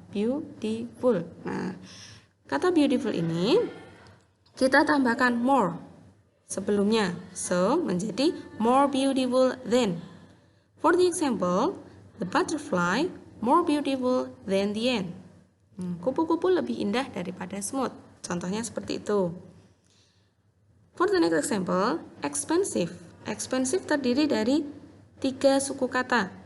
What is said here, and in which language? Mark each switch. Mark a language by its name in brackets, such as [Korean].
[Indonesian] Beautiful. Nah, kata beautiful ini kita tambahkan more sebelumnya. [English] So, [Indonesian] menjadi [English] more beautiful than. For the example, the butterfly more beautiful than the ant. [Indonesian] Kupu-kupu lebih indah daripada semut. Contohnya seperti itu. [English] For the next example, expensive. [Indonesian] Expensive terdiri dari tiga suku kata.